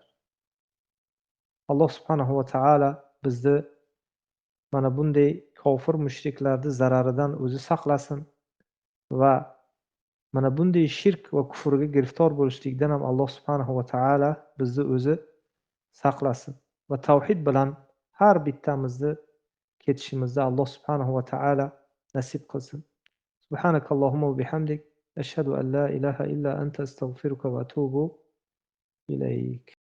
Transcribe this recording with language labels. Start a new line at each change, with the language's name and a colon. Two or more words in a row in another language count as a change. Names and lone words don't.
Uzbek: Alloh
Arabic: سبحانه وتعالى
Uzbek: bizni mana bunday kofir mushriklarning zararidan o'zi saqlasin va mana bunday shirk va kufrga giriftor bo'lishlikdan ham Alloh
Arabic: سبحانه وتعالى
Uzbek: bizni o'zi saqlasin va tavhid bilan har bittamizni ketishimizni Alloh
Arabic: سبحانه وتعالى
Uzbek: nasib qilsin.
Arabic: سبحانك اللهم وبحمدك أشهد أن لا إله إلا أنت أستغفرك وأتوب إليك.